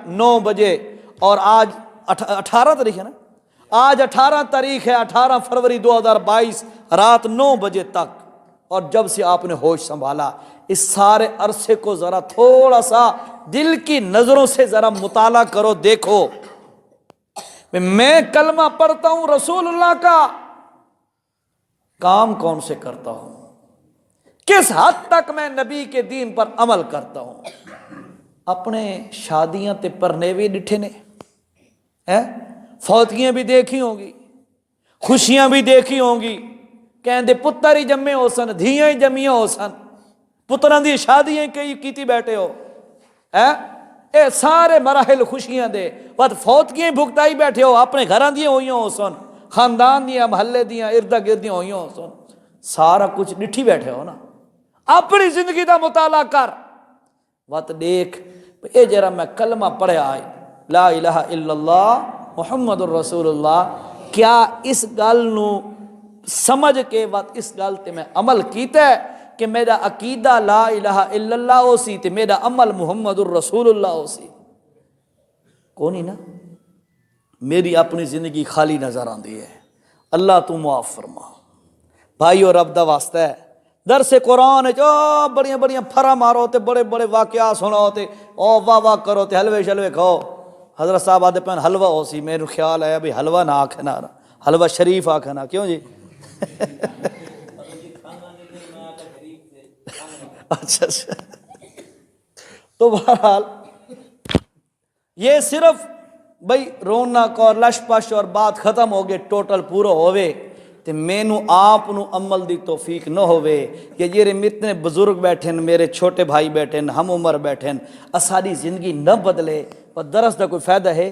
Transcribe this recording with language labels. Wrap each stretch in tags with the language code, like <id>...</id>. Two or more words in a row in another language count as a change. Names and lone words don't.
<ur>9 بجے، اور آج 18 تاریخ ہے نا، آج 18 تاریخ ہے، 18 فروری 2022 رات 9 بجے تک، اور جب سے آپ نے ہوش سنبھالا اس سارے عرصے کو ذرا تھوڑا سا دل کی نظروں سے ذرا مطالعہ کرو، دیکھو میں کلمہ پڑھتا ہوں رسول اللہ کا، کام کون سے کرتا ہوں، کس حد تک میں نبی کے دین پر عمل کرتا ہوں۔</ur> <pa>اپنے شادیاں تے پرنیوے ڈٹھے نے، فوتگیاں بھی دیکھی ہوں گی، خوشیاں بھی دیکھی ہوں گی، کہندے پتر ہی جمے ہو سن، دھیاں ہی جمیاں ہو سن، پتراں دی شادیاں کیتی بیٹھے ہو، اے سارے مراحل خوشیاں دے بعد فوتگیاں بھگتائی بیٹھے ہو، اپنے گھراں دیاں ہوئیاں ہو سن، خاندان دیاں محلے دیاں اردا گردیاں ہوئیاں ہو سن، سارا کچھ ڈٹھی بیٹھے ہو نا۔ اپنی زندگی دا مطالعہ کر، وقت دیکھ اے جرا میں کلمہ پڑھیا ہے</pa> <ar>لا الہ الا اللہ محمد الرسول اللہ،</ar> <pa>کیا اس گل نو سمجھ کے وقت اس گل تے میں عمل کیتا ہے کہ میرا عقیدہ</pa> <ar>لا الہ الا اللہ</ar> <pa>ہو سی تے میرا عمل</pa> <ar>محمد الرسول اللہ</ar> <pa>ہو سی؟ کو نہیں نا، میری اپنی زندگی خالی نظر آندی ہے۔ اللہ تو معاف فرما بھائیو، رب دا واسطہ ہے، درس قرآن بڑیاں بڑیاں پھرا مارو تے بڑے بڑے واقعات سناؤ تے او واہ واہ کرو تے حلوے شلوے کھاؤ۔ حضرت صاحب آدھے پہن حلوہ ہو سی، میرے خیال ہے بھی حلوہ نہ آکھنا، حلوہ شریف آکھنا، کیوں جی؟</pa> <ur>اچھا تو بہرحال یہ صرف بھئی رونق اور لش پش اور بات ختم ہو گئے،</ur> <pa>ٹوٹل پورا ہوئے تے مینو آپ نو عمل دی توفیق نہ ہوئے کہ یہ اتنے بزرگ بیٹھن، میرے چھوٹے بھائی بیٹھن، ہم عمر بیٹھن، اساری زندگی نہ بدلے، پر درس دا کوئی فائدہ ہے؟</pa>